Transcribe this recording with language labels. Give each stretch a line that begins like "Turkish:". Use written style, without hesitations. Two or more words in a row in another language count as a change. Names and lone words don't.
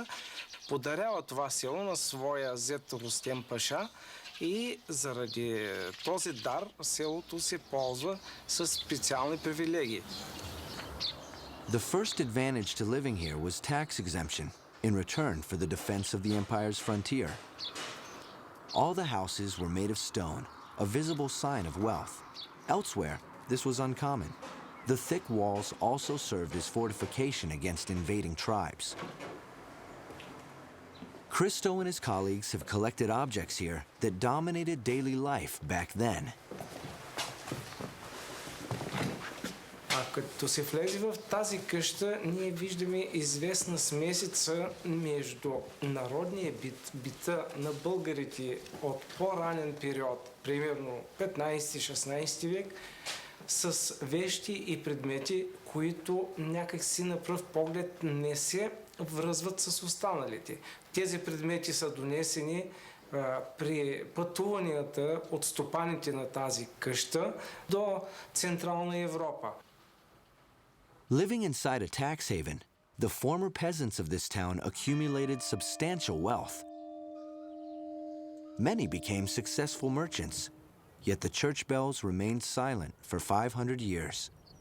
Bulgarian: Подарява това село на своя зет Рустем Паша и заради този дар селото се ползва с специални привилегии.
English: The first advantage to living here was tax exemption in return for the defense of the empire's frontier. All the houses were made of stone, a visible sign of wealth. Elsewhere, this was uncommon. The thick walls also served as fortification against invading tribes. Christo and his colleagues have collected objects here that dominated daily life back then.
Bulgarian: А като се влезе в тази къща, ние виждаме известна смесица между народния бита на българите от по-ранен период, примерно 15-16 век, с вещи и предмети, които някакси на пръв поглед не се връзват с останалите. Тези предмети са донесени при пътуванията от стопаните на тази къща до Централна Европа.
English: Living inside a tax haven, the former peasants of this town accumulated substantial wealth. Many became successful merchants, yet the church bells remained silent for 500 years.